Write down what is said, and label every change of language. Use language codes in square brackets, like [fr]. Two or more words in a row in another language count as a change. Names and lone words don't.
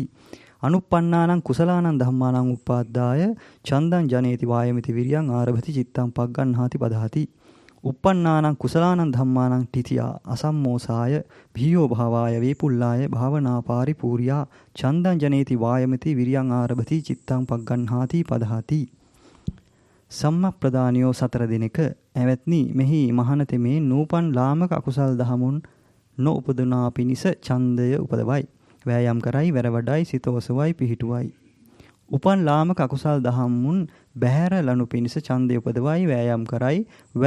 [pi] අනුප්පන්නානං කුසලානං ධම්මානං උපාද්දාය චන්දං ජනේති වායමති විරියං ආරභති චිත්තං පග්ගණ්හාති පදහති uppannānaṁ කුසලානං ධම්මානං තිතියා අසම්මෝසාය භීයෝ භාවාය වේපුල්ලාය භාවනා පාරිපූර්යා චන්දං ජනේති වායමති විරියං ආරභති චිත්තං පග්ගණ්හාති පදහති සම්මප්ප්‍රදානියෝ [si] සතර දිනක ඇවැත්නි මෙහි මහානතෙමේ නූපන් ලාමක අකුසල් දහමුන් නොඋපදුනා පිණිස ඡන්දය උපදවයි වෑයම් කරයි වැර වඩයි සිත ඔසවයි පිහිටුවයි උපන් ලාමක අකුසල් දහමුන් බහැර ලනු පිණිස ඡන්දය උපදවයි වෑයම් කරයි වැර